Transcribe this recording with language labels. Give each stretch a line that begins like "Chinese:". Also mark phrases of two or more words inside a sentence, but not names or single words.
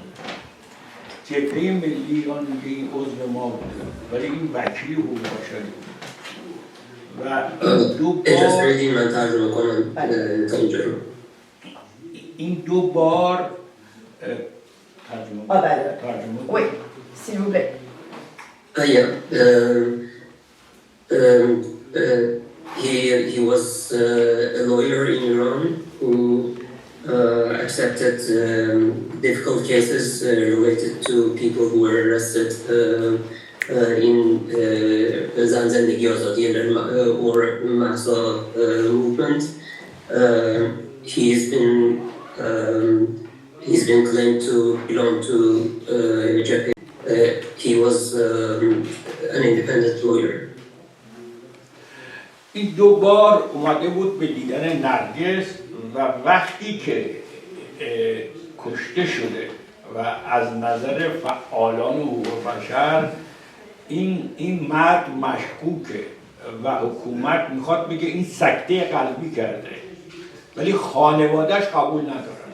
Persian: جبهه ملی ایران میگه این عضو ما بوده ولی این وکیل حقوق بشری و این دو بار ترجمه
French: Oui, s'il vous plaît.
English: Yeah. He was a lawyer in Iran who accepted difficult cases related to people who were arrested in Zandagi Azadi or Mahsa movement. He's been claimed to belong to Jabhat. He was an independent lawyer.
Persian: این دو بار اومده بود به دیدن نرگس و وقتی که کشته شده و از نظر فعالان حقوق بشر این مرد مشکوکه و حکومت میخواد بگه این سکته قلبی کرده ولی خانوادهش قبول ندارن.